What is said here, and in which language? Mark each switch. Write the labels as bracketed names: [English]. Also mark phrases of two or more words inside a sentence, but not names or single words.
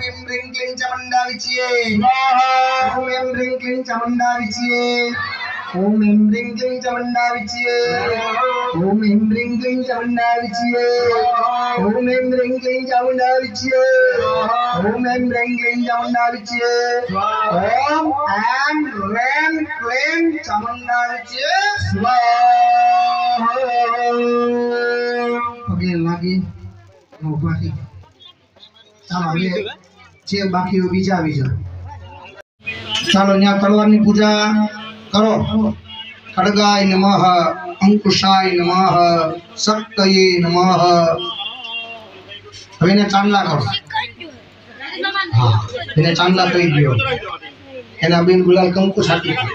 [Sanskrit] एम ह्रीं क्लीं चामुंडा विच्ये ओम एम ह्रीं क्लीं चामुंडा विच्ये ओम एम ह्रीं क्लीं चामुंडा विच्ये ओम एम ह्रीं क्लीं चामुंडा विच्ये ओम एम ह्रीं क्लीं चामुंडा विच्ये ओम एम ह्रीं क्लीं चामुंडा विच्ये ओम एम ह्रीं क्लीं चामुंडा विच्ये [Gujarati] પગે લાગી નો બાકી ચાલો હવે જે બાકી હોય બીજા આવી જાઓ ચાલો ન્યા તલવારની પૂજા કરો [Sanskrit] ખડગાય નમઃ અંકુશાય નમઃ શક્તયે નમઃ [Gujarati] હવે એને ચાંદલા કરો હા એને ચાંદલા કહી દો એના બેન ગુલાલ કંકુ છાટી